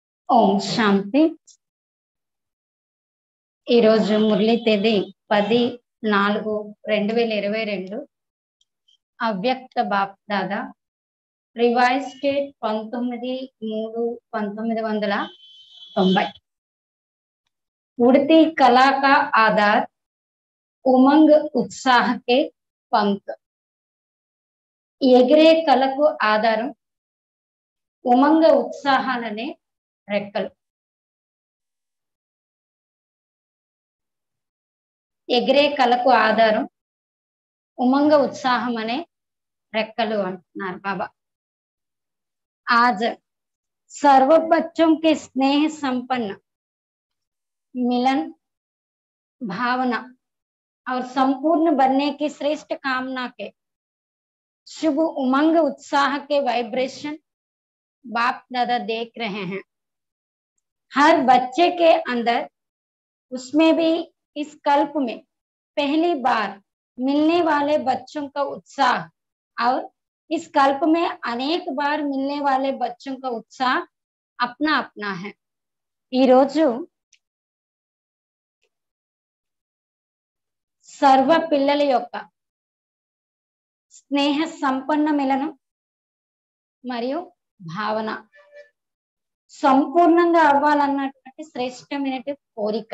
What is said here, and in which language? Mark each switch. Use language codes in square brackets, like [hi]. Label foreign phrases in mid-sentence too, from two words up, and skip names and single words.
[te] ఓం శాంతి. ఈరోజు మురళి తేదీ 10/4/2022. అవ్యక్త బాప్ దాదా [en] revise date [te] 19/3/1990. [hi] उड़ती कला का आधार उमंग उत्साह के पंख. [te] ఎగిరే కళకు ఆధారం ఉమంగ ఉత్సాహాలనే రెక్కలు. ఎగిరే కళకు ఆధారం ఉమంగ ఉత్సాహం అనే రెక్కలు అంటున్నారు బాబా. [hi] आज सर्व बच्चों के स्नेह संपन्न मिलन भावना और संपूर्ण बनने की श्रेष्ठ कामना के शुभ उमंग उत्साह के वाइब्रेशन बाप दादा देख रहे हैं. हर बच्चे के अंदर, उसमें भी इस कल्प में पहली बार मिलने वाले बच्चों का उत्साह और इस कल्प में अनेक बार मिलने वाले बच्चों का उत्साह अपना अपना है. [te] ఈ రోజు సర్వ పిల్లల యొక్క స్నేహ సంపన్న మిలనం మరియు భావన సంపూర్ణంగా అవ్వాలన్నటువంటి శ్రేష్టమైన కోరిక.